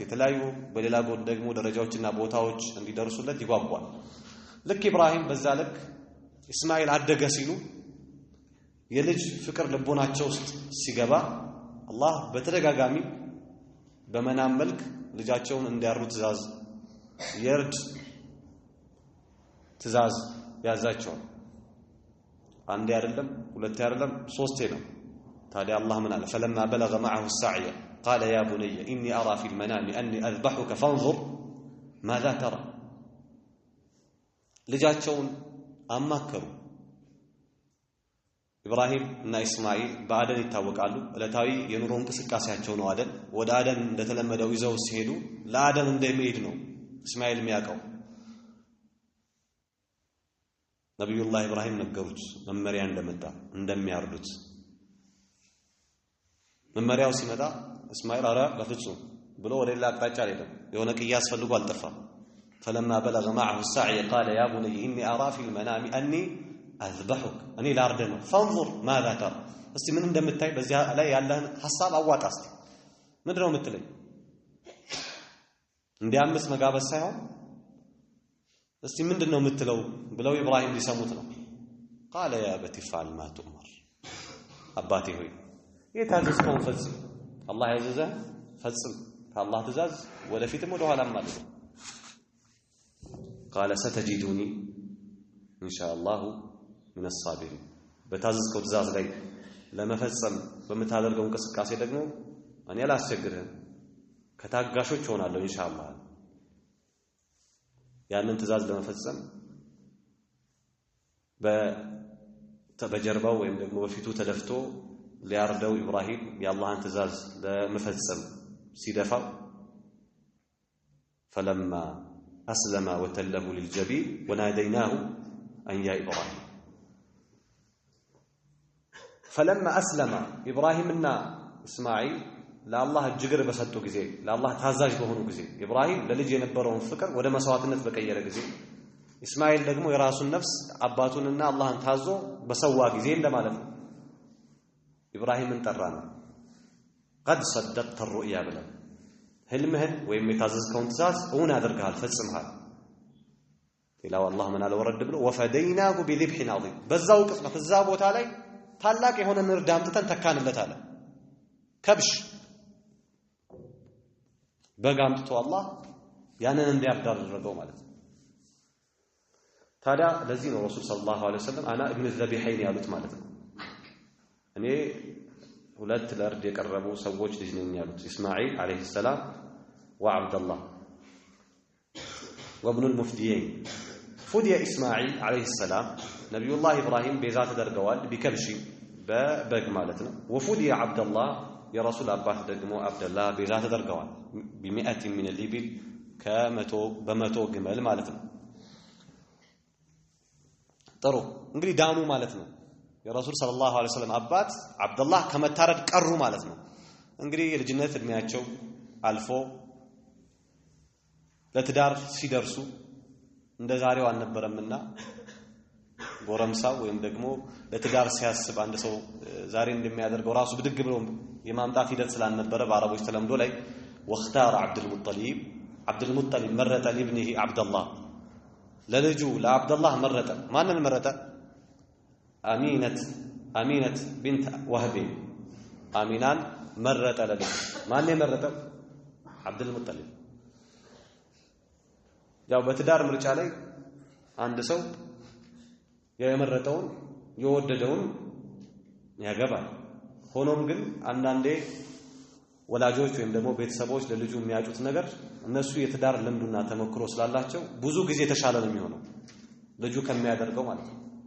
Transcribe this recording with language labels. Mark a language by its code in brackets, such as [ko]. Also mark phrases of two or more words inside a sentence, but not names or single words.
[am] የተለያዩ በሌላ ጎን ደግሞ ደረጃዎችና ቦታዎች እንዲደርሱለት ይጓጓል። ልክ ኢብራሂም በዛ ልክ ኢስማኤል አደገ ሲሉ የልጅ ፍቅር ልቦናቸው ውስጥ ሲገባ አላህ በተደጋጋሚ በመናም መልክ ልጃቸውን እንዲያርዱ የእርድ ትእዛዝ ያዛቸዋል። አንዴ አይደለም ሁለቴ አይደለም ሶስቴ ነው። ታዲያ አላህ ምን አለ? [ar] فلما بلغ معه السعي قال يا بني إني أرى في المنام أني أذبحك فانظر ماذا ترى [am] ልጃቸውን አማከሩ። ኢብራሂም እና ኢስማኤል በአደን ይታወቃሉ። ዕለታዊ የኑሮ እንቅስቃሴያቸው ነው አደን። ወደ አደን እንደተለመደው ይዘው ሲሄዱ ለአደን እንደሚሄድ ነው ኢስማኤል የሚያውቀው። ነብዩላህ ኢብራሂም ነገሩት መመሪያ እንደመጣ እንደሚያርዱት። መመሪያው ሲመጣ እስማኤል አራ በፍጹም ብሎ ወደ ሌላ አቅጣጫ አልሄደም። የሆነ ቅያስ ፈልጎ አልጠፋም። [ar] فلما بلغ معه السعي قال يا بني إني أرى في المنام أني أذبحك أني لاردن فانظر ماذا ترى [am] እስቲ ምን እንደምታይ በዚያ ላይ ያለህን ሐሳብ አዋጣ። እስቲ ምንድነው የምትለኝ? እንዲያምስ መጋበዝ ሳይሆን እስቲ ምንድነው የምትለው ብለው ኢብራሂም ሊሰሙት ነው። [ar] قال يا أبت افعل ما تؤمر [am] አባቴ ሆይ የታዘዝከውን ፈጽም። አላህ ያዘዘ ፈጽም። ከአላህ ትእዛዝ ወደፊትም ወደ ኋላም ማለት ነው። [ar] قال ستجدني إن شاء الله من الصابرين [am] በታዘዝከው ትእዛዝ ላይ ለመፈጸም በመታደርገው እንቅስቃሴ ደግሞ እኔ አላስቸግርህም ከታጋሾች ሆናለሁ ኢንሻአላህ። ያንን ትእዛዝ ለመፈጸም በጀርባው ወይም ደግሞ በፊቱ ተደፍቶ ሊያርደው ኢብራሂም የአላህን ትእዛዝ ለመፈጸም ሲደፋው [ar] فلما أسلم وتله للجبين وناديناه أن يا إبراهيم فلما أسلم إبراهيم እና إسماعيل [am] ለአላህ እጅግር በሰጡ ጊዜ ለአላህ ታዛዥ በሆኑ ጊዜ ኢብራሂም ለልጅ የነበረውን ፍቅር ወደ መስዋዕትነት በቀየረ ጊዜ ኢስማኤል ደግሞ የራሱን ነፍስ አባቱንና አላህን ታዞ በሰዋ ጊዜ እንደማለት ነው። ኢብራሂምን ጠራና [ar] قد صدقت الرؤيا [am] ብለ ህልምህን ወይም የታዘዝከውን ትእዛዝ እውን አድርገሃል ፈጽመሃል። ሌላው አላህ ምን አለ ወረድ ብሎ [ar] وفديناه بذبح عظيم [am] በዛው ቅጽበት እዛ ቦታ ላይ ታላቅ የሆነ እርድ አምጥተን ተካንለት አለ። ከብሽ በግ አምጥቶ አላህ ያንን እንዲያርድ አደረገው ማለት ነው። ታዲያ ለዚህ ነው ረሱል [ar] صلى الله عليه وسلم أنا ابن الذبيحين [am] ያሉት ማለት ነው። እኔ ሁለት ለእርድ የቀረቡ ሰዎች ልጅ ነኝ ያሉት ኢስማኤል [ar] عليه السلام وعبد الله وابن المفديين فدي [am] ኢስማኤል [ar] عليه السلام [am] ነብዩላህ ኢብራሂም ቤዛ ተደርገዋል ቢከብሺ በበግ ማለት ነው። ወፉዲየ ዐብደላህ የረሱል አባት ደግሞ አብደላህ ቤዛ ተደርገዋል [ar] ب100 من الإبل [am] በመቶ ግመል ማለት ነው። ጥሩ እንግዲህ ዳኑ ማለት ነው። የረሱል [ar] صلى الله عليه وسلم [am] አባት አብደላህ ከመታረድ ቀሩ ማለት ነው። እንግዲህ የልጅነት እድሜያቸው አልፎ ለትዳር ሲደርሱ እንደዛሬው አልነበረምና ጎረምሳው ወይም ደግሞ ለትዳር ሲያስብ አንድ ሰው ዛሬ እንደሚያደርገው ራሱ ብድግ ብሎ የማምጣት ሂደት ስላልነበረ በአረቦች ተለምዶ ላይ [ar] واختار عبد المطلب مرة لابنه عبد الله [am] ለልጁ ለአብደላህ መረጠ። ማንን መረጠ? አሚነት ቢንት ወህብ አሚናን መረጠ ለልጁ። ማን የመረጠው? አብዱል ሙጠሊብ። ያው በትዳር ምርጫ ላይ አንድ ሰው የመረጠውን የወደደውን ያገባል። ሆኖም ግን አንዳንዴ ወላጆች ወይም ደግሞ ቤተሰቦች ለልጁ የሚያጩት ነገር እነሱ የትዳር ልምዱና ተመክሮ ስላላቸው ብዙ ጊዜ የተሻለ ነው የሚሆነው። ልጁ ከሚያደርገው ማለት ነው።